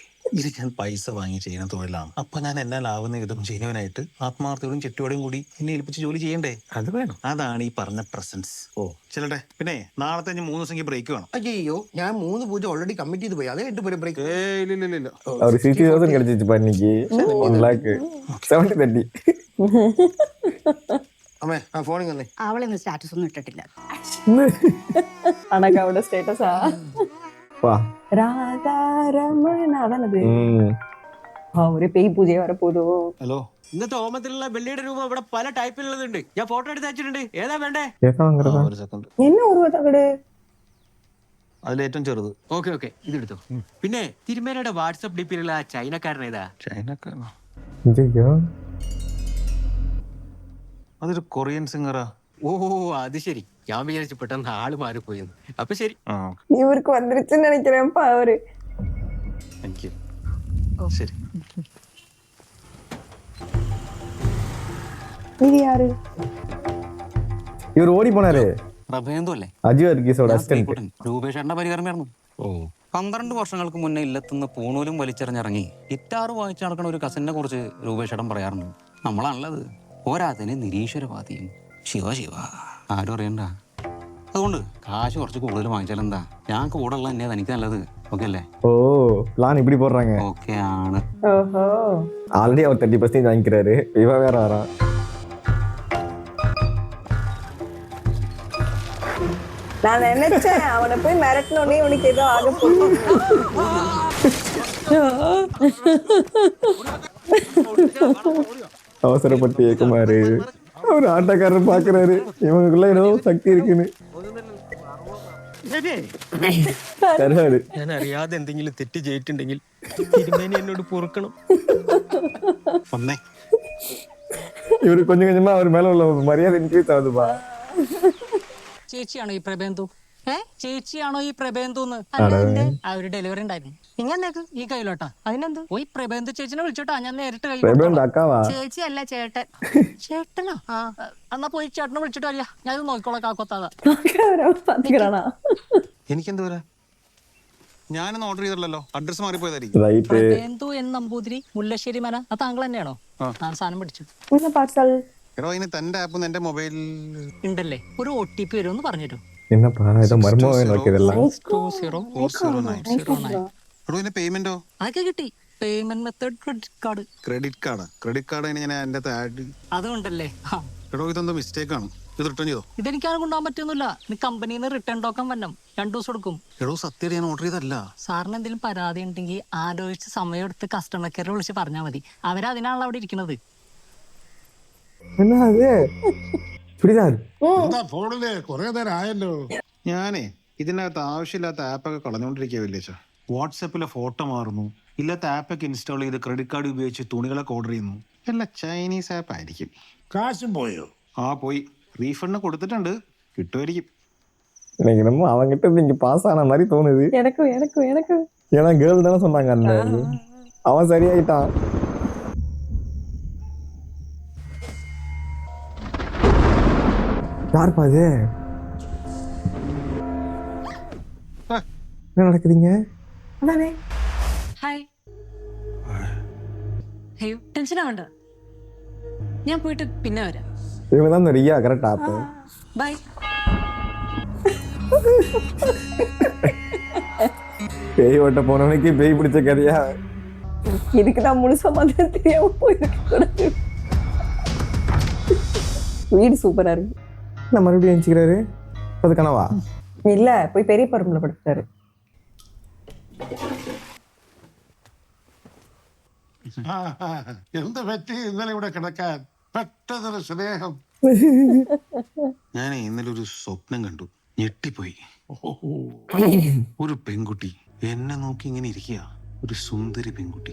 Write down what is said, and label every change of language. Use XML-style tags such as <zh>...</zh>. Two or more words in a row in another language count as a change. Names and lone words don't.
<ml>ഇത് ഞാൻ പൈസ വാങ്ങി ചെയ്യുന്ന തൊഴിലാണ്. അപ്പൊ ഞാൻ എന്നാലാവുന്ന വിധം ജെന്യുവനായിട്ട് ആത്മാർത്ഥയോടും ചെറ്റോടെയും കൂടി എന്നെ ഏൽപ്പിച്ച് ജോലി ചെയ്യണ്ടേ? അത് വേണം. അതാണ് ഈ പറഞ്ഞ പ്രസൻസ്. ഓ ചെല്ലട്ടെ. പിന്നെ നാളത്തെ 3 ദിവസം ബ്രേക്ക് വേണം. അയ്യോ, ഞാൻ 3 പൂജ</ml> <en>already commit</en> <ml>ചെയ്ത് പോയി. അതേ 8 പേര് ബ്രേക്ക്. ഇല്ല.</ml> <ta>அவர் 60,000 கிடைச்சிச்சு பண்ணிக்கு 1 lakh 70-30.</ta> <ml>അമ്മേ ആ ഫോണിൽ വന്നേ. അവളിന്ന് സ്റ്റാറ്റസ് ഒന്നും ഇട്ടിട്ടില്ല.</ml> <ta>அனகாவோட ஸ்டேட்டஸா? வா</ta> <ml>രാധാരമണ അതാണത്. ഒരു പേയ് പൂജ വരപ്പോതോ. ഹലോ. ഇന്നത്തെ ഹോമത്തിലുള്ള വെള്ളിയുടെ രൂപം ഇവിടെ പല ടൈപ്പിലുള്ളതുണ്ട്. ഞാൻ ഫോട്ടോ എടുത്ത് അയച്ചിട്ടുണ്ട്. ഏതാ വേണ്ടേ?</ml> <ta>ஏதா வாங்குறதா?</ta> <ml>ഒരു സെക്കൻഡ്.</ml> <ta>என்ன உருவத்தകട്?</ta> <ml>അതിലേറ്റവും ചെറുത്. ഓക്കെ ഇതെടുത്തോ. പിന്നെ തിരുമേനയുടെ വാട്സപ്പ് ഡിപ്പിലുള്ള ആ ചൈനക്കാരൻ ഏതാ? ചൈനക്കാരനോ?</ml> <ta>ஐயோ,</ta> <ml>അതൊരു</ml> <en>Korean singer.</en> <ml>ഓ അത് ശരി. ഞാൻ വിചാരിച്ചു പെട്ടെന്ന് ആള് മാറിപ്പോയെന്ന്. അപ്പൊ ശരി.</ml> <ta>இவருக்கு வந்துருச்சுன்னு நினைக்கிறேன்ப்பா அவரு.</ta> <en>Thank you.</en> <ml>ശരി.</ml> <ta>இது யாரு? இவர் ஓடி போனாரு.</ta> <ml>പ്രഭേന്ദു അല്ലേ? അജു വർഗീസോட അസിസ്റ്റന്റ്. രൂപേഷേട്ടന്റെ പരികർമ്മയായിരുന്നു. ഓ 12 വർഷങ്ങൾക്ക് മുന്നേ ഇല്ലത്തുനിന്ന് പൂണൂലും വലിച്ചെറിഞ്ഞിറങ്ങി ഗിറ്റാർ വായിച്ചു നടക്കുന്ന ഒരു കസിനെ കുറിച്ച് രൂപേഷേട്ടൻ പറയാറുണ്ട്. നമ്മളാണല്ലത്. പോരാത്തതിന് നിരീശ്വരവാദിയും. ശിവ ആരും അറിയണ്ട. അതുകൊണ്ട് കാശ് കുറച്ച് കൂടുതൽ വാങ്ങിച്ചാൽ എന്താ? ഞാൻ കൂടെ ഉള്ള തന്നെയാ തനിക്ക് നല്ലത്. ഓക്കെ അല്ലേ?</ml> <ta>ஓ பிளான் இப்படி போடுறாங்க.</ta> <ml>ഓക്കെ ആണ്.</ml> <ta>ஓஹோ, ஆல்ரெடி அவர் 30% வாங்கிக்கிறாரு. இவ வேற வரா. நான் நினைச்சேன் அவனை போய் மிரட்டினோடனே உனக்கு ஏதோ ஆக போகுது. அவசரப்பட்டு ஏக்குமாரு. அவர் ஆட்டக்காரர் பாக்குறாரு, இவங்களுக்குள்ள ஏதோ சக்தி இருக்குன்னு.</ta> <ml>കരട്. ഞാൻ അറിയാതെ എന്തെങ്കിലും തെറ്റ് ചെയ്തിട്ടുണ്ടെങ്കിൽ തിരുമേനി എന്നോട് പൊറുക്കണം. ഒന്നേ</ml> <ta>இவரு கொஞ்சம் கொஞ்சமா அவர் மேல உள்ள மரியாதை இன்க்ரீஸ் ஆகுதுப்பா.</ta> <ml>ചേച്ചിയാണോ ഈ പ്രബേന്ദു? ചേച്ചിയാണോ ഈ പ്രബേന്ദുന്ന്? ആ ഒരു ഡെലിവറി ഉണ്ടായിരുന്നു. ഇങ്ങന്നേക്ക് ഈ കയ്യിലോട്ടാ. അതിനെന്ത്? പോയി പ്രബേന്ദു ചേച്ചിനെ വിളിച്ചോട്ടാ, ഞാൻ നേരിട്ട് കൈ</ml> <ta>பிரபேந்த் அக்காவா?</ta> <ml>ചേച്ചി അല്ല ചേട്ടൻ. ചേട്ടനാ? എന്നാ പോയി ചേട്ടനെ വിളിച്ചിട്ട് അറിയാ, ഞാൻ ഇത് നോക്കിക്കോളാം കാക്കൊത്താതെ.</ml> <ta>பாத்துக்கிறானா?</ta> <ml>എനിക്കെന്ത് വരാ? ഞാനൊന്നും ഓർഡർ ചെയ്തില്ലല്ലോ, അഡ്രസ് മാറിപ്പോയതായിരിക്കും.</ml> <ta>ரைட்டு.</ta> <ml>പ്രബേന്ദു എൻ നമ്പൂതിരി, മുല്ലശ്ശേരി മന. അത് താങ്കൾ തന്നെയാണോ? ഞാൻ സാധനം പിടിച്ചു.</ml> <ta>என்ன பார்சல்?</ta> <ml>എടോ അതിന് തന്റെ ആപ്പ് എന്റെ മൊബൈലിൽ ഉണ്ടല്ലേ, ഒരു OTP വരുമെന്ന് പറഞ്ഞുതരും.</ml> <ta>என்னப்பா இதை மர்மம் வைக்கிறதெல்லாம்?</ta> <ml>200909. എടോ ഇതിന്റെ പേയ്മെന്റോ? അതൊക്കെ കിട്ടി.</ml> <en>Payment method credit card. credit card</en> <ml>ഞാൻ എന്റെ ആഡ്. അതുകൊണ്ടല്ലേ. എടോ ഇതെന്തോ മിസ്റ്റേക്ക് ആണ്, ഇത് റിട്ടേൺ ചെയ്തോ? ഇതെനിക്കാണ് കൊണ്ടുപോകാൻ പറ്റുന്നില്ല. നീ കമ്പനിയിൽ നിന്ന്</ml> <en>return token</en> <ml>വരണം, 2 ദിവസം എടുക്കും. എടോ സത്യം ഞാൻ ഓർഡർ ചെയ്തല്ല. സാറിന് എന്തെങ്കിലും പരാതി ഉണ്ടെങ്കിൽ ആലോചിച്ച് സമയം എടുത്ത്</ml> <en>customer care</en> <ml>വിളിച്ച് പറഞ്ഞാൽ മതി. അവരതിനാണല്ലോ അവിടെ ഇരിക്കുന്നത്.</ml> <ta>என்ன அது? சுடிதார்.</ta> <ml>എന്താ ഫോണില് കുറെ നേരം ആയല്ലോ. ഞാനേ ഇതിനകത്ത് ആവശ്യമില്ലാത്ത ആപ്പൊക്കെ കളഞ്ഞുകൊണ്ടിരിക്കുക വില്ലേച്ച. വാട്സാപ്പിലെ ഫോട്ടോ മാറുന്നു, ഇല്ലാത്ത ആപ്പൊക്കെ ഇൻസ്റ്റാൾ ചെയ്ത്</ml> <en>credit card</en> <ml>ഉപയോഗിച്ച് തുണികളൊക്കെ ഓർഡർ ചെയ്യുന്നു. എല്ലാം</ml> <en>Chinese app</en> <ml>ആയിരിക്കും. കാശും പോയോ? പോയി. റീഫണ്ട് കൊടുത്തിട്ടുണ്ട്, കിട്ടുമായിരിക്കും.</ml> <ta>எனக்கு நம்ம அவங்கிட்ட இருந்து இங்க பாஸ் ஆன மாதிரி தோணுது. எனக்கும் எனக்கும் எனக்கும். ஏன்னா கேர்ள் தானே சொன்னாங்க அந்த அவன் சரியாயிட்டான். யாருப்பா அது? என்ன நடக்குதுங்க? அதானே.</ta> <ml>ഹായ്. അയ്യോ ടെൻഷൻ ആവണ്ട, ഞാൻ പോയിട്ട് പിന്നെ വരാം.</ml> <ta>இவங்க தான் ரியா கரெக்டா? அப்ப</ta> <ml>ബൈ.</ml> <ta>பேய் ஓட்ட போனவனுக்கு பேய் பிடிச்ச கதையா? இதுக்கு நான் முழுசா மாதிரி தெரியாம போயிருக்க கூடாது. வீடு சூப்பரா இருக்கு. என்ன மறுபடியும் எஞ்சிக்கிறாரு? அது கனவா? இல்ல, போய் பெரிய பரும்புல படுத்தாரு.</ta> <ml>എന്ത് പറ്റി ഇന്നലെ ഇവിടെ കിടക്കാൻ? പെട്ടെന്നൊരു സ്നേഹം. ഞാൻ ഇന്നലെ ഒരു സ്വപ്നം കണ്ടു, ഞെട്ടിപ്പോയി. ഒരു പെൺകുട്ടി എന്നെ നോക്കി ഇങ്ങനെ ഇരിക്കുക, ഒരു സുന്ദരി പെൺകുട്ടി.</ml>